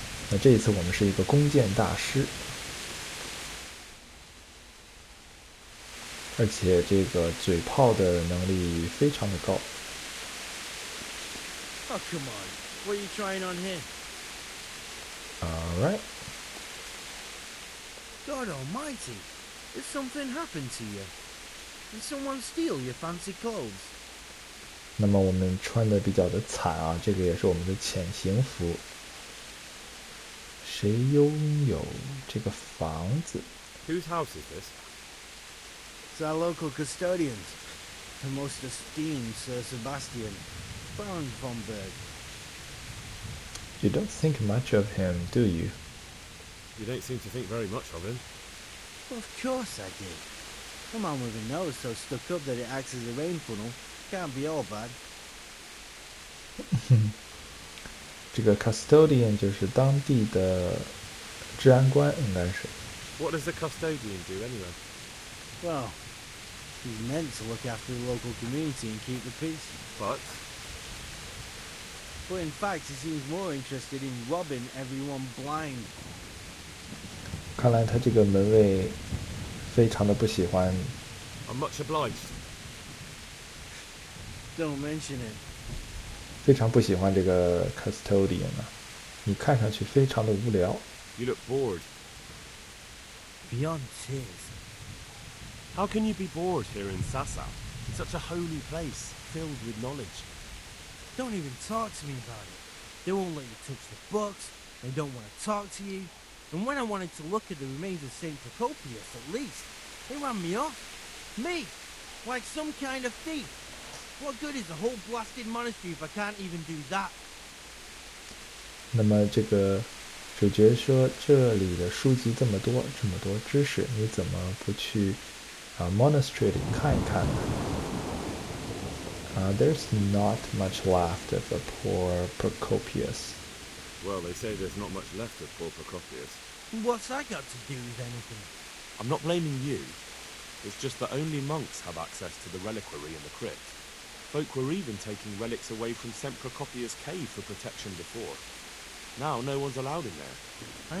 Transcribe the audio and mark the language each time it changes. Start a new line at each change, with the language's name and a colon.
Chinese: 那这一次我们是一个弓箭大师，而且这个嘴炮的能力非常的高。
English: Oh, come on. What are you trying on him? Alright. God almighty. Did something happen to you? Did someone steal your fancy clothes?
Chinese: 那么我们穿的比较的惨啊，这个也是我们的潜行服。谁拥有这个房子？
English: Whose house is this? It's our local custodians. The most esteemed Sir Sebastian, Baron von Berg. You don't think much of him, do you? You don't seem to think very much of him. Well, of course I did. A man with a nose so stuck up that it acts as a rain funnel can't be all bad.
Chinese: 这个 custodian 就是当地的治安官，应该是。
English: What does the custodian do anyway? Well, he's meant to look after the local community and keep the peace. But But in fact, he seems more interested in robbing everyone blind.
Chinese: 看来他这个门卫非常的不喜欢，
English: I'm much obliged. Don't mention it.
Chinese: 非常不喜欢这个 custodian 啊。你看上去非常的无聊。
English: You look bored. Beyond tears. How can you be bored here in Sasau? It's such a holy place, filled with knowledge. Don't even talk to me about it. They won't let you touch the books. They don't want to talk to you. And when I wanted to look at the remains of St. Procopius, at least, they ran me off. Me! Like some kind of thief. What good is a whole blasted monastery if I can't even do that?
Chinese: 那么这个主角说，这里的书籍这么多，这么多知识，你怎么不去monastery 里看一看呢？
English: There's not much left of a poor Procopius. Well, they say there's not much left of poor Procopius. What's that got to do with anything? I'm not blaming you. It's just that only monks have access to the reliquary in the crypt. Folk were even taking relics away from St. Procopius' cave for protection before. Now no one's allowed in there.